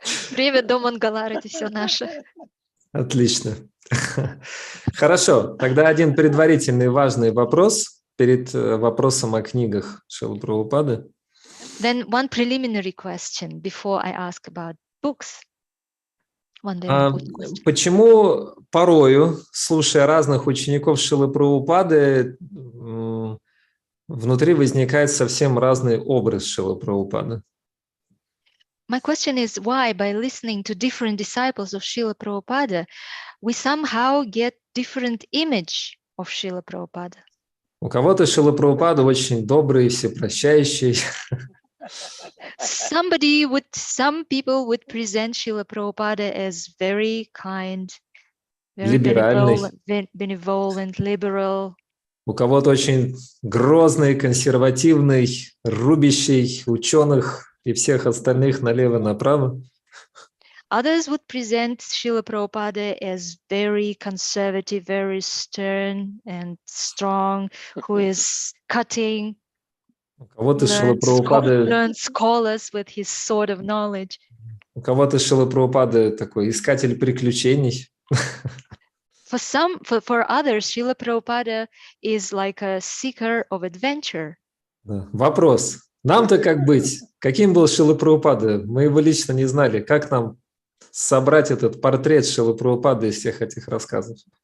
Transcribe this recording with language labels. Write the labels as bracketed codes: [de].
[ru] Время до Мангалары, это все наше. Отлично. Хорошо, тогда один предварительный важный вопрос перед вопросом о книгах Шрилы Прабхупады. [en] Then one preliminary question before I ask about books. One very important question. [ru] Почему порою, слушая разных учеников Шрилы Прабхупады, внутри возникает совсем разный образ Шрилы Прабхупады? [en] My question is why, by listening to different disciples of Srila Prabhupada, we somehow get different image of Srila Prabhupada. [ru] У кого-то Шрила Прабхупада очень добрый, всепрощающий. [en] Some people would present Srila Prabhupada as very kind, very benevolent, liberal. [ru] У кого-то очень грозный, консервативный, рубящий ученых и всех остальных налево-направо. [en] Others would present Srila Prabhupada as very conservative, very stern and strong, who is cutting, learn scholars with his sword of knowledge. [ru] У кого-то Шрила Прабхупада такой искатель приключений. [en] For others, Srila Prabhupada is like a seeker of adventure. [ru] Вопрос. Нам-то как быть? Каким был Шрила Прабхупада? Мы его лично не знали. Как нам собрать этот портрет Шрилы Прабхупады из всех этих рассказов?